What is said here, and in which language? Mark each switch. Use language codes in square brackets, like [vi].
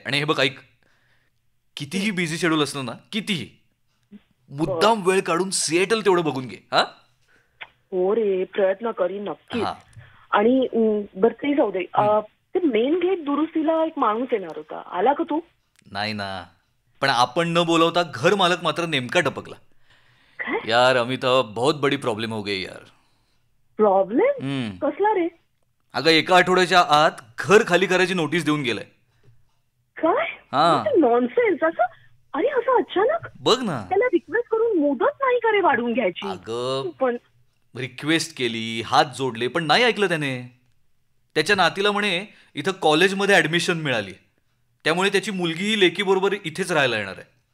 [mr] आणि हे बघ ऐक, कितीही बिझी शेड्यूल असलं ना, कितीही, मुद्दाम वेळ काढून सिएटल तेवढं बघून घे. हो रे, प्रयत्न करीन नक्कीच. आणि बरं ते जाऊ दे, ते मेन गेट दुरुस्तीला एक माणूस येणार होता, आला का तू? नाही ना, पण आपण न बोलवता घर मालक मात्र नेमका टपकला. [hi] यार अमिताभ, बहुत बड़ी प्रॉब्लेम हो गई यार. [mr] प्रॉब्लेम कसला रे? अगं 1 आठवड्याच्या आत घर खाली करायची नोटीस देऊन गेलाय. काय? हा. नॉनसेन्स. असं अरे असं अचानक बघ ना. त्याला रिक्वेस्ट करून मुदत नाही का रे वाढवून घ्यायची? अगं पण रिक्वेस्ट केली, हात जोडले, पण नाही ऐकलं त्याने. त्याच्या नातीला म्हणे इथं कॉलेजमध्ये ऍडमिशन मिळाली, त्यामुळे त्याची मुलगीही लेकीबरोबर इथेच राहायला येणार आहे.